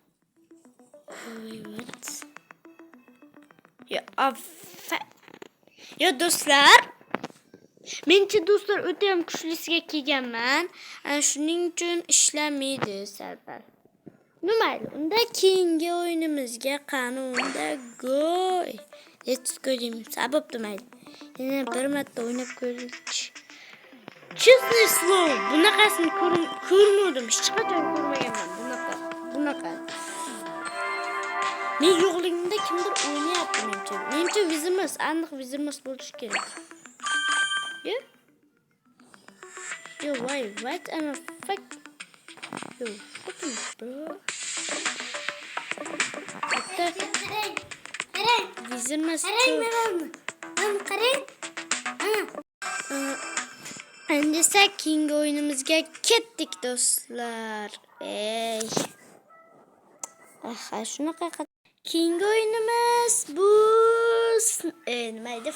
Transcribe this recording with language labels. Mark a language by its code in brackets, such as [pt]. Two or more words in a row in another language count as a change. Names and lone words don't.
[uz] Yo do'stlar, mencha do'stlar o'ta ham kuchlisiga kelganman. Shuning uchun ishlamaydi salbal. Nimayli, unda keyingi o'yinimizga unda go. [en] Let's go [uz] deymiz. Sabab demaydi. Yana bir marta o'ynab ko'rdik. [ru] Честное слово, [uz] bunaqasini ko'rmadim. Hech qachon ko'rmaganman bunaqa. Men yo'qligimda kimdir o'ynayapti menimcha. Menimcha Vizirmas, aniq Vizirmas bo'lishi kerak. [en] Yo, what am I fuck? Yo, fucking bro. [uz] Vizirmas. Endi esa keyingi o'yinimizga ketdik do'stlar. Shunaqa keyingi o'yinimiz bu nima edi?